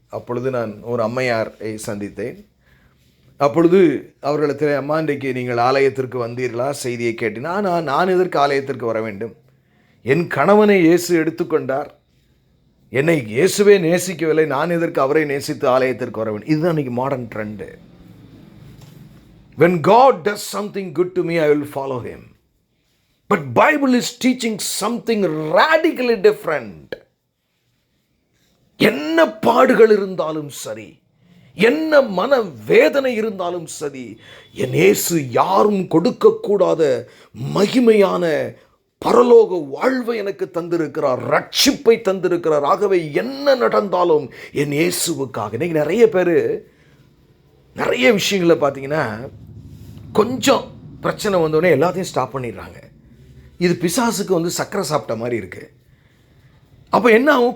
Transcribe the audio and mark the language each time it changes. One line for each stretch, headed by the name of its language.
Tamil: அப்பொழுது நான் ஒரு அம்மையாரை சந்தித்தேன். அப்பொழுது அவர்களிடத்தில், அம்மா, இன்றைக்கு நீங்கள் ஆலயத்திற்கு வந்தீர்களா, செய்தியை கேட்டினா. நான் எதற்கு ஆலயத்திற்கு வர வேண்டும், என் கணவனை இயேசு எடுத்துக்கொண்டார், என்னை இயேசுவே நேசிக்கவில்லை, நான் எதற்கு அவரை நேசித்து ஆலயத்திற்கு வர வேண்டும். இதுதான் இன்னைக்கு modern trend.
English: When God does something good to me, I will follow him. But Bible is teaching something radically different.
Tamil: என்ன பாடுகள் இருந்தாலும் சரி, என்ன மன வேதனை இருந்தாலும் சரி, என் இயேசு யாரும் கொடுக்கக்கூடாத மகிமையான பரலோக வாழ்வை எனக்கு தந்திருக்கிறார், ரட்சிப்பை தந்திருக்கிறார். ஆகவே என்ன நடந்தாலும் என் இயேசுவுக்காக. இன்னைக்கு நிறைய பேர் நிறைய விஷயங்களை பார்த்தீங்கன்னா, கொஞ்சம் பிரச்சனை வந்தோடனே எல்லாத்தையும் ஸ்டாப் பண்ணிடுறாங்க. இது பிசாசுக்கு சக்கரை சாப்பிட்ட மாதிரி இருக்குது. அப்போ என்ன ஆகும்?